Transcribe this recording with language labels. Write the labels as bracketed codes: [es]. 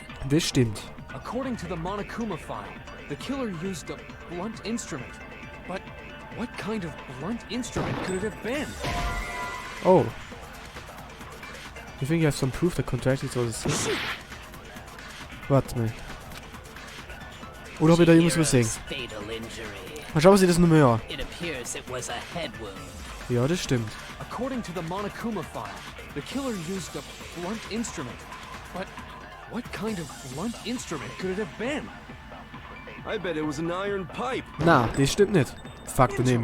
[de] das stimmt. [en] According to the Monokuma file, the killer used a blunt instrument. But what kind of blunt instrument could it have been? Oh. You think you have some proof that contracted all this? [de] Warte mal. Oder hab ich da irgendwas übersehen? [en] Chihiro's fatal injury. [de] Mal schauen wir sich das nochmal an. [en] It appears it was a head wound. [de] Ja, das stimmt. [en] According to the Monokuma file, the killer used a blunt instrument. But what kind of blunt instrument could it have been? I bet it was an iron pipe. [de] Na, das stimmt nicht. Fuck daneben.